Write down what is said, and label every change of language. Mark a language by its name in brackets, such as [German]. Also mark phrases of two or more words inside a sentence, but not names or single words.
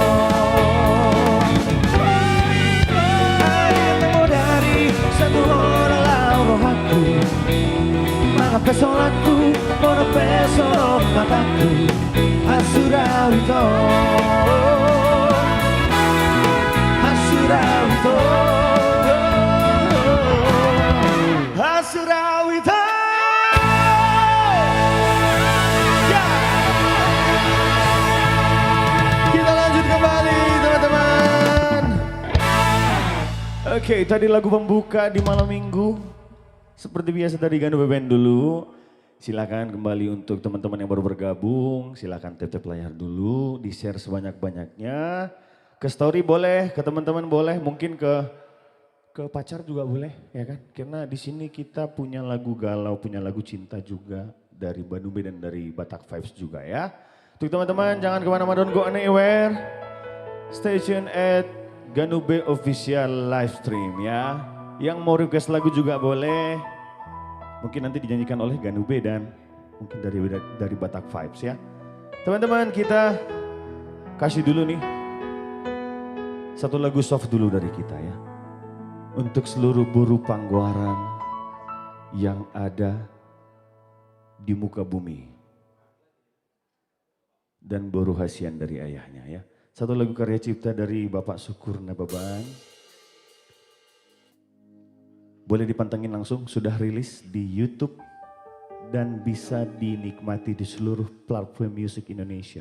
[Indonesian] Ayatmu dari satu orang rohaku, maka pesolaku, por pesonot mataku, Surawito. Surawito. Surawito. Oke, tadi lagu pembuka di malam minggu. Seperti biasa tadi Ganu Band dulu. Silakan kembali untuk teman-teman yang baru bergabung. Silakan tap-tap layar dulu, di-share sebanyak-banyaknya. Ke story boleh, ke teman-teman boleh, mungkin ke pacar juga boleh, ya kan? Karena di sini kita punya lagu galau, punya lagu cinta juga dari Ganu Band dan dari Batak Vibes juga ya. Untuk teman-teman jangan kemana-mana, [English] don't go anywhere. Stay tuned at Ganu Band Official live stream ya. [Indonesian] Yang mau request lagu juga boleh. Mungkin nanti dinyanyikan oleh Ganu Band dan mungkin dari Batak Vibes ya. Teman-teman kita kasih dulu nih satu lagu soft dulu dari kita ya. Untuk seluruh buruh Pangguaran yang ada di muka bumi. Dan buruh hasian dari ayahnya ya. Satu lagu karya cipta dari Bapak Syukur Nababan. Boleh dipantengin langsung, sudah rilis di YouTube. Dan bisa dinikmati di seluruh platform musik Indonesia.